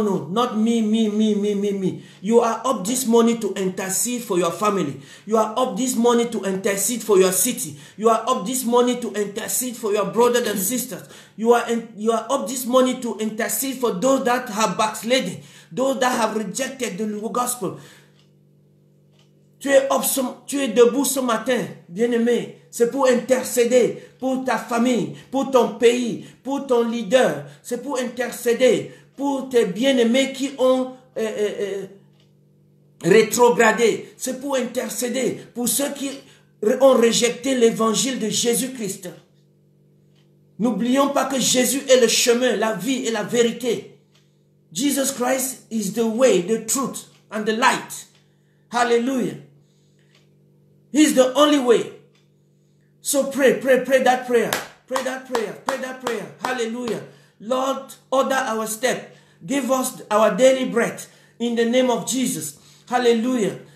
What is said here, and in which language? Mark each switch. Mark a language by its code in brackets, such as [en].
[en] Not me. You are up this morning to intercede for your family. You are up this morning to intercede for your city. You are up this morning to intercede for your brothers and sisters. You are up this morning to intercede for those that have backslidden, those that have rejected the gospel. [fr] Tu es debout ce matin, bien-aimé. C'est pour intercéder pour ta famille, pour ton pays, pour ton leader. C'est pour intercéder pour tes bien-aimés qui ont rétrogradé. C'est pour intercéder pour ceux qui ont rejeté l'évangile de Jésus-Christ. N'oublions pas que Jésus est le chemin, la vie et la vérité. [en] Jesus Christ is the way, the truth and the light. Hallelujah. He's the only way. So pray that prayer. Pray that prayer. Hallelujah. Lord, order our step. Give us our daily bread in the name of Jesus. Hallelujah.